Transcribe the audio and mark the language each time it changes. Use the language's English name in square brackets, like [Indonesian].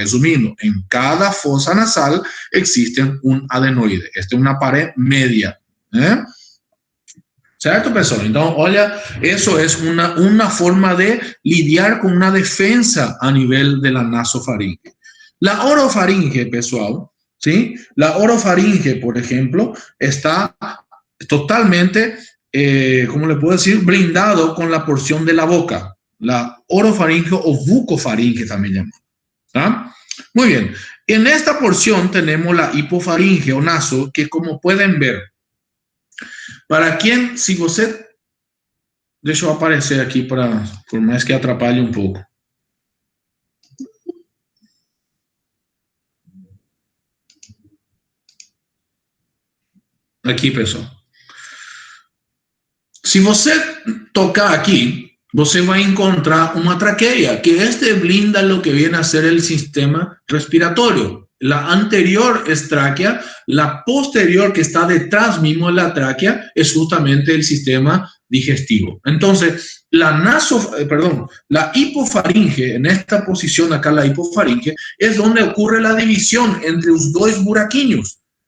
[Portuguese] Resumindo, em cada fossa nasal existe um adenoide. Esta é uma parede média, né? ¿Certo, pessoal? Então, olha, isso é uma forma de lidiar com uma defesa a nível da nasofaringe. [Spanish] La orofaringe, pessoal, ¿sí? La orofaringe, por ejemplo, está totalmente, ¿cómo le puedo decir? Blindado con la porción de la boca. La orofaringe o bucofaringe también llamamos. ¿Ah? Muy bien. En esta porción tenemos la hipofaringe o naso, que como pueden ver, para quien, [Portuguese] si você... Deixa eu aparecer aqui por mais que atrapalhe um pouco. Aqui, pessoal. Se você tocar aqui, você vai encontrar uma traqueia, [Spanish] que blinda lo que viene a ser el sistema respiratorio. La anterior es tráquea, la posterior que está detrás mismo de la tráquea es justamente el sistema digestivo. Entonces, la hipofaringe, en esta posición acá la hipofaringe, es donde ocurre la división entre los dos buraquinhos.